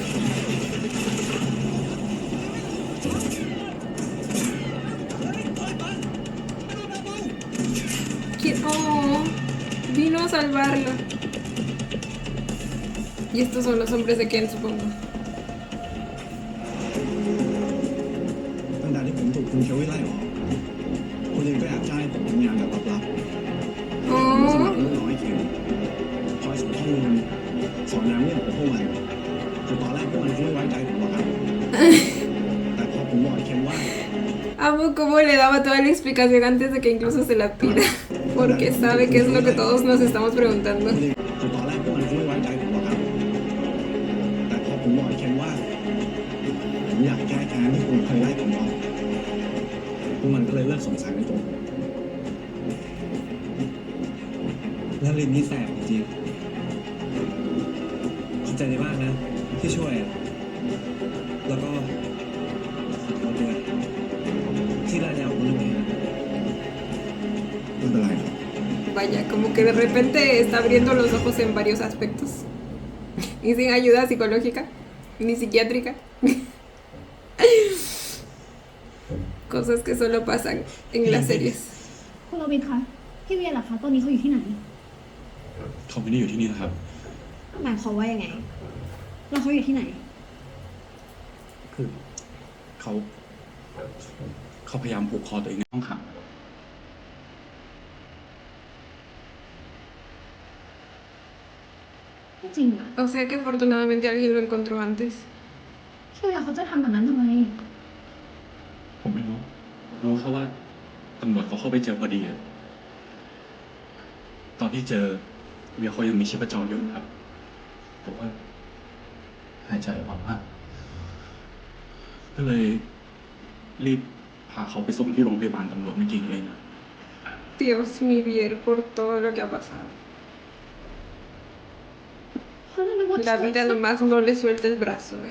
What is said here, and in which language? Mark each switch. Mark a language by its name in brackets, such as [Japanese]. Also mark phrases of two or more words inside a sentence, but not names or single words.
[Spanish] Oh, vino a salvarlo. Y estos son los hombres de Ken, supongo. [Thai] ตั้งแต่ที่ผมถูกคุณเชวิไล่ออกคุณยังก็แอบจ้างให้ผมทำงานกับลับ Oh, ข็มคอยส่งข้อมูลสอนน้ำเนี่ยกับพวกมันคือตอนแรกพวกมันก็ไม่ไว้ใจผมหรอกครับ แต่พอผมบอกไอ้เข็มว่า [Spanish] Amo cómo le daba toda la explicación antes de que incluso se la pida, porque sabe que es lo que todos nos estamos preguntando. [Thai] คือตอนแรกพวกมันก็ไม่ไว้ใจผมหรอกครับ แต่พอผมบอกไอ้เข็มว่าผมอยากแก้แค้นที่คุณเคยไล่ผมออกพวกมันก็เลยเลิกสงสัยในตัวผม แล้วลินนี่แสบจริงๆขอบใจในมากนะ ที่ช่วยอะแล้วก็ขอโทษด้วยที่ไล่เราคนนึงเอง ไม่เป็นไรครับ [Spanish] Vaya, como que de repente está abriendo los ojos en varios aspectos. Y sin ayuda psicológica, ni psiquiátrica. Cosas que solo pasan en las series. [Thai] คุณโรบินคะพี่เวียล่ะคะตอนนี้เขาอยู่ที่ไหน เขาไม่ได้อยู่ที่นี่นะครับ หมายความว่ายังไงแล้วเขาอยู่ที่ไหน คือเขาพยายามผูกคอตัวเองในห้องขัง จริงอ่ะ [Spanish] O sea que afortunadamente alguien lo encontró antes. [Thai] พี่เวียเขาจะทำแบบนั้นทำไม ผมไม่รู้รู้แค่ว่าตำรวจเขาเข้าไปเจอพอดีอะตอนที่เจอเวียเขายังมีชีพจรอยู่ครับผมว่าหายใจอ่อนมากก็เลยรีบพาเขาไปส่งที่โรงพยาบาลตำรวจเมื่อกี้เอง [Spanish] Dios mi Vier por todo lo que ha pasado. La vida nomás no le suelta el brazo, eh.